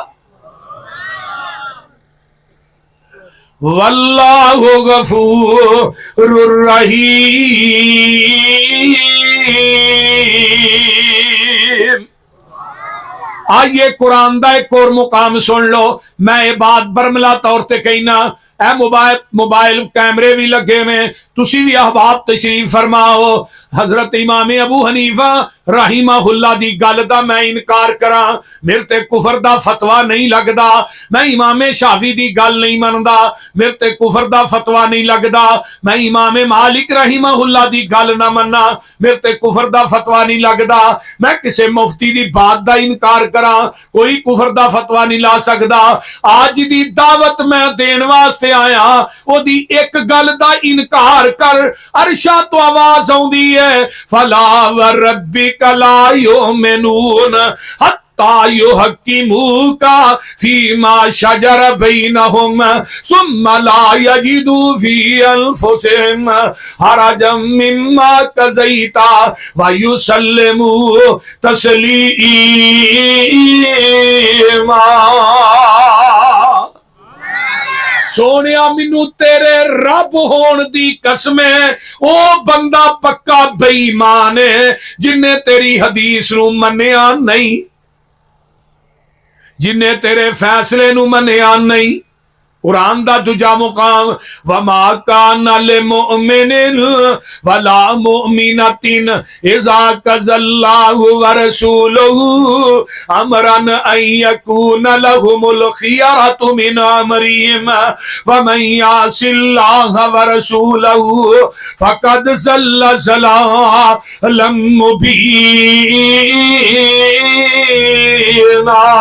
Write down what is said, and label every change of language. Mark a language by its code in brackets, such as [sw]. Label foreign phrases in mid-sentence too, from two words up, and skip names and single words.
[ar] والله غفور رحيم. [pa] آئیے قرآن دا اک ہور مقام سن لو. میں ایہہ بات برملا طور تے کہنا، ایہہ موبائل کیمرے وی لگے نیں، تسی وی احباب تشریف فرماؤ. حضرت امام ابو حنیفہ [ar] رحمه الله [pa] دی گل دا میں انکار کراں، میرے تے کفر دا فتویٰ نہیں لگدا. میں امام شافعی دی گل نہیں من دا، میرے تے کفر دا فتویٰ نہیں لگدا. میں امام مالک رحمہ اللہ دی گل نہ مناں، میرے تے کفر دا فتویٰ نہیں لگدا. میں کسے مفتی دی بات دا انکار کراں، کوئی کفر دا فتویٰ نہیں لا سکدا. اج دی دعوت میں دین واسطے آیا، اوہدی اک گل دا انکار کر، عرشاں توں آواز آؤندی اے, [ar] فلا وربك لا يؤمنون حتى يحكموك فيما شجر بينهم ثم لا يجدوا في أنفسهم حرجا مما قضيت ويسلموا تسليما. [pa] سوہنیا مینوں تیرے رب ہونے دی قسم اے، او بندہ پکا بے ایمان اے جنہے تیری حدیث نوں منیا نہیں، جنہے تیرے فیصلے نوں منیا نہیں. قرآن دا دوجا مقام, [ar] وما كان لمؤمن ولا مؤمنة إذا قضى الله ورسوله أمرا أن يكون لهم الخيرة من أمرهم ومن يعص الله ورسوله فقد ضل ضلالا مبينا.